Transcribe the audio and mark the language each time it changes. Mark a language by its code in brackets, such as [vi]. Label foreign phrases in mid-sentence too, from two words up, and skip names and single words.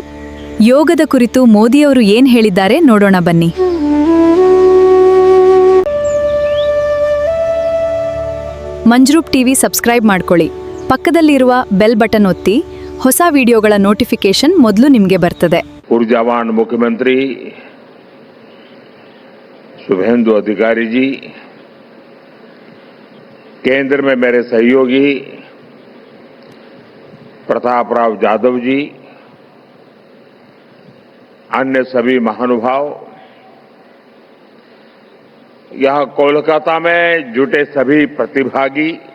[kn] ಯೋಗದ ಕುರಿತು ಮೋದಿಯವರು ಏನು ಹೇಳಿದ್ದಾರೆ ನೋಡೋಣ ಬನ್ನಿ. ಮಂಜ್ರೂಪ್ ಟಿವಿ ಸಬ್ಸ್ಕ್ರೈಬ್ ಮಾಡ್ಕೊಳ್ಳಿ. ಪಕ್ಕದಲ್ಲಿರುವ ಬೆಲ್ ಬಟನ್ ಒತ್ತಿ. ಹೊಸ ವಿಡಿಯೋಗಳ ನೋಟಿಫಿಕೇಶನ್ ಮೊದಲು ನಿಮಗೆ ಬರ್ತದೆ. [hi] ऊर्जावान मुख्यमंत्री शुभेंदु अधिकारी जी, केंद्र में मेरे सहयोगी प्रताप राव जाधव जी, अन्य सभी महानुभाव, यहां कोलकाता में जुटे सभी प्रतिभागी,